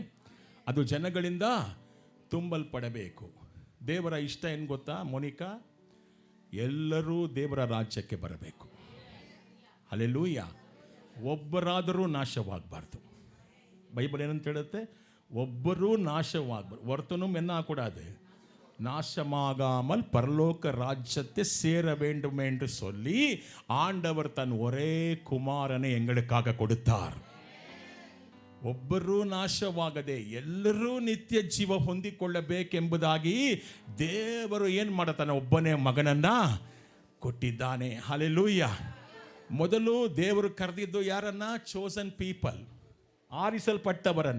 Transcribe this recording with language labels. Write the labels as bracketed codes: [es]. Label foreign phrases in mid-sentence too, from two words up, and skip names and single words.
[kn] ಅದು ಜನಗಳಿಂದ ತುಂಬಲ್ಪಡಬೇಕು. ದೇವರ ಇಷ್ಟ ಏನು ಗೊತ್ತಾ ಮೋನಿಕಾ? ಎಲ್ಲರೂ ದೇವರ ರಾಜ್ಯಕ್ಕೆ ಬರಬೇಕು. ಹಲ್ಲೆಲೂಯಾ. ಒಬ್ಬರಾದರೂ ನಾಶವಾಗಬಾರ್ದು. ಬೈಬಲ್ ಏನಂತ ಹೇಳುತ್ತೆ? ಒಬ್ಬರೂ ನಾಶವಾಗಬಾರ್ದು. [ta] ஒருத்தனும் என்ன ஆகக்கூடாது? நாசமாகாமல் பரலோக ராஜ்யத்தை சேர வேண்டும் என்று சொல்லி ஆண்டவர் தன் ஒரே குமாரனை எங்களுக்காக கொடுத்தார். [kn] ಒಬ್ಬರೂ ನಾಶವಾಗದೆ ಎಲ್ಲರೂ ನಿತ್ಯ ಜೀವ ಹೊಂದಿಕೊಳ್ಳಬೇಕೆಂಬುದಾಗಿ ದೇವರು ಏನು ಮಾಡುತ್ತಾನೆ? ಒಬ್ಬನೇ ಮಗನನ್ನ ಕೊಟ್ಟಿದ್ದಾನೆ. ಹಲ್ಲೆಲೂಯಾ. ಮೊದಲು ದೇವರು ಕರೆದಿದ್ದು ಯಾರನ್ನ? [en] chosen people, [kn] ಆರಿಸಲ್ಪಟ್ಟವರನ್ನ.